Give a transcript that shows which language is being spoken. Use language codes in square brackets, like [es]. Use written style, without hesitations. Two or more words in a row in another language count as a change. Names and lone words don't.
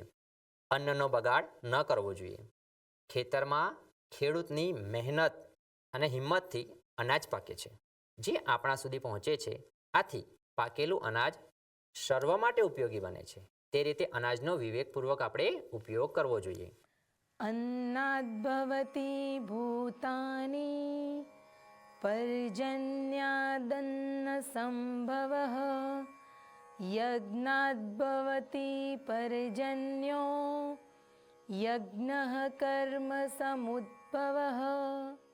[gu] અન્નનો બગાડ ન કરવો જોઈએ. ખેતરમાં ખેડૂતની મહેનત અને હિંમતથી અનાજ પાકે છે, જે આપણા સુધી પહોંચે છે. આથી પાકેલું અનાજ સર્વ માટે ઉપયોગી બને છે. તે રીતે અનાજનો વિવેકપૂર્વક આપણે ઉપયોગ કરવો જોઈએ. [sa] अन्नाद्भवति भूतानि पर्जन्यादन्न संभवः यज्ञाद्भवति पर्जन्यो यज्ञः कर्म समुद्भवः